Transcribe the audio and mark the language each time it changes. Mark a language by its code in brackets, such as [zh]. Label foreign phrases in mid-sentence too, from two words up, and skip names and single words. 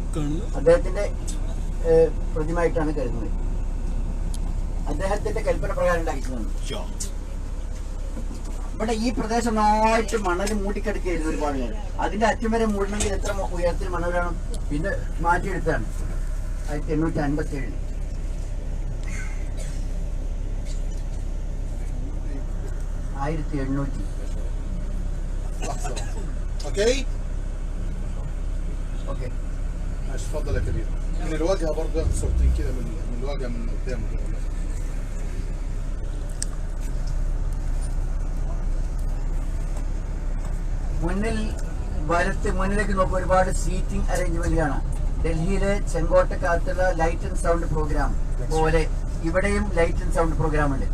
[ml] അദ്ദേഹത്തിന്റെ പ്രതിമയായിട്ടാണ് കരുതുന്നത്. അദ്ദേഹത്തിന്റെ കൽപ്പന പ്രകാരം ഉണ്ടാക്കിയതാണ്. ഇവിടെ ഈ പ്രദേശം നന്നായിട്ട് മണൽ മൂടിക്കിടക്കുകയായിരുന്നു ഒരുപാട് കാലം. അതിന്റെ അറ്റം വരെ മൂടണമെങ്കിൽ എത്ര ഉയരത്തിൽ മണൽ വേണം? പിന്നെ മാറ്റിയെടുത്താണ് 1857. [ar] اوكي اوكي ماشي. اتفضل يا كبير. من الواجهه برضه صورتين كده من الواجهه من قدام. [ml] മുന്നിലേക്ക് നോക്കുക. ഒരുപാട് [en] seating arrangement [ml] ആണ്. ഡൽഹിയിലെ ചെങ്കോട്ടക്കകത്തുള്ള [en] light and sound program [ml] പോലെ ഇവിടെയും [en] light and sound program [ml] ഉണ്ട്.